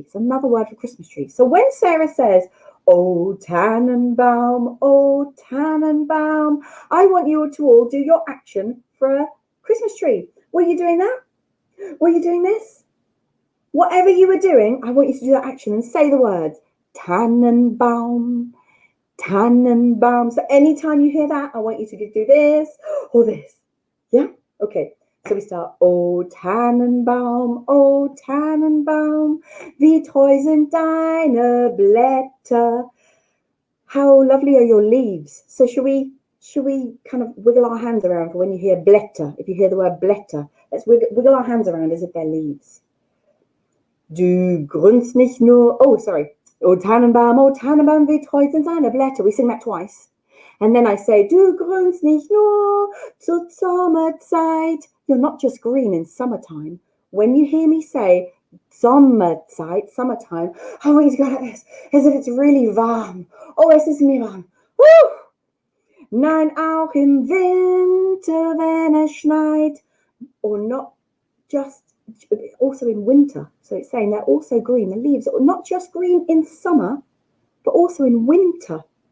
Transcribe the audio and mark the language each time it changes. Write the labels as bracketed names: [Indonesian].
[English] It's another word for Christmas tree. So when Sarah says, oh, Tannenbaum, I want you to all do your action for a Christmas tree. Were you doing that? Were you doing this? Whatever you were doing, I want you to do that action and say the words Tannenbaum, Tannenbaum. So anytime you hear that, I want you to do this or this. Yeah? Okay. So we start, [German] O Tannenbaum, wie treu sind deine Blätter. [English] How lovely are your leaves? So should we kind of wiggle our hands around for when you hear Blätter? If you hear the word Blätter, let's wiggle our hands around as if they're leaves. [German] Du grünst nicht nur, [English] oh sorry, [German] O Tannenbaum, wie treu sind deine Blätter. [English] We sing that twice. And then I say, [German] du grünst nicht nur zur Sommerzeit. [English] You're not just green in summertime. When you hear me say Sommerzeit, summertime, I want you to go like this, as if it's really warm. [German] Oh, es ist mir warm. Woo! Nein, auch im Winter, wenn es schneit. [English] Or not just, also in winter. So it's saying they're also green. The leaves are not just green in summer, but also in winter.